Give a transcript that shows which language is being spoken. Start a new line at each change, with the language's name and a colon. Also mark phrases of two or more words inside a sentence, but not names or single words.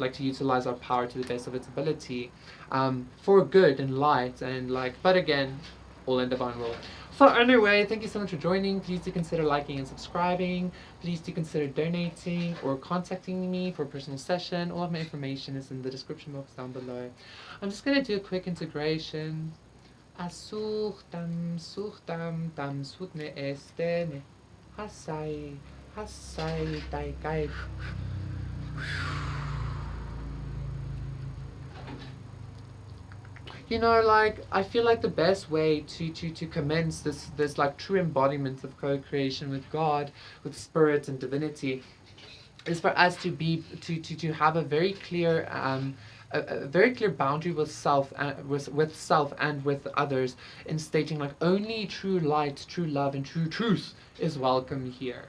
English: Like to utilize our power to the best of its ability, for good and light and like, but again, all in divine will. So anyway, thank you so much for joining. Please do consider liking and subscribing. Please do consider donating or contacting me for a personal session. All of my information is in the description box down below. I'm just gonna do a quick integration. Asuchtam suchtam tam sutne estene. Hasai hasai taikai. You know, like I feel like the best way to commence this like true embodiment of co-creation with God, with spirit and divinity, is for us to be to have a very clear a very clear boundary with self and with self and with others, in stating like only true light, true love, and true truth is welcome here, right?